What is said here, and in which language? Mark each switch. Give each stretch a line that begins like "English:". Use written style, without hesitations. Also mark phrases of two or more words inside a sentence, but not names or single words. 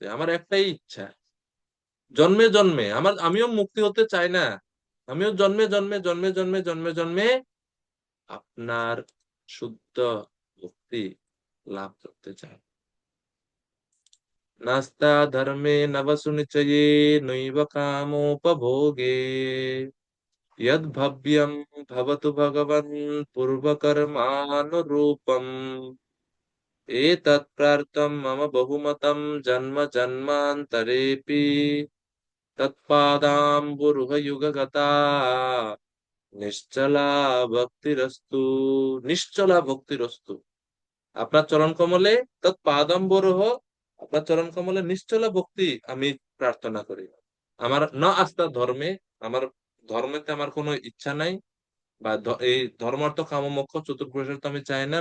Bangla: আমার একটাই ইচ্ছা, জন্মে জন্মে আমিও মুক্তি হতে চাই না, আমিও জন্মে জন্মে জন্মে জন্মে জন্মে জন্মে আপনার শুদ্ধ ভক্তি লাভ করতে চায়।
Sanskrit: নাস্তা ধর্মে নবসু নিচয়ে নৈব কামোপভোগে यद् भव्यं भवतु भगवन् पूर्वकर्मानुरूपम् एतत् प्रार्थं मम बहुमतं जन्म जन्मान्तरेऽपि तत्पादाम्बुरुहयुगगता নিশ্চলা ভক্তিরস্তু। নিশ্চলা ভক্তিরস্তু।
Bangla: আপনার চরণ কমলে তৎপাদম্বরহ, আপনার চরণ কমলে নিশ্চলা ভক্তি আমি প্রার্থনা করি। আমার না আস্থা ধর্মে, আমার ধর্মেতে আমার কোনো ইচ্ছা নাই, বা এই ধর্মার্থ কাম মোক্ষ চতুর্পুরুষের তো আমি চাই না।